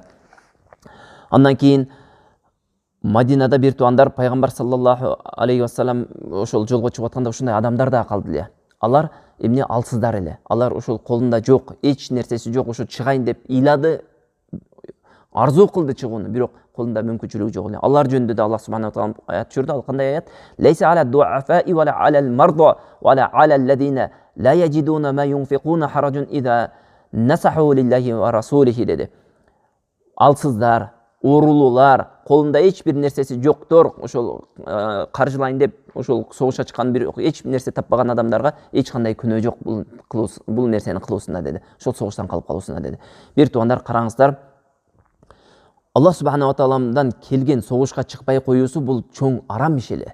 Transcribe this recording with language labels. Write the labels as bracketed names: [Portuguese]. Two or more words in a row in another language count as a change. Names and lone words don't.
[Kyrgyz] Андан кийин Мадинада бир туугандар пайгамбар [Arabic] صلى الله عليه وسلم [Kyrgyz] ошол жолго чыгып атканда ушундай адамдар да калды эле. Алар эмне алсыздар эле. Алар ошол колунда жок, эч нерсеси жок, ошо чыгайын деп ыйлады, арзу кылды чыгууну, бирок колунда мүмкүнчүлүгү жок эле. Алар жөнүндө да [Arabic] الله سبحانه تعالى [Kyrgyz] аят түшүрдү. Ал кандай аят? [Arabic] ليس على الضعفاء و على المرضى و على الذين لا يجدون ما ينفقون حرج إذا نصحوا لله و رسوله [Kyrgyz] деди. Алсыздар, оорулуулар, колунда эч бир нерсеси жоктор, ошол каржылайын деп ошол согушка чыккан бир эч нерсе таппаган адамдарга эч кандай күнөө жок бул нерсени кылуусунда деди. Ошол согуштан калып калуусунда деди. Бир туугандар, караңыздар, Аллах субхана тааламдан келген согушка чыкпай коюусу бул чоң арам иш эле.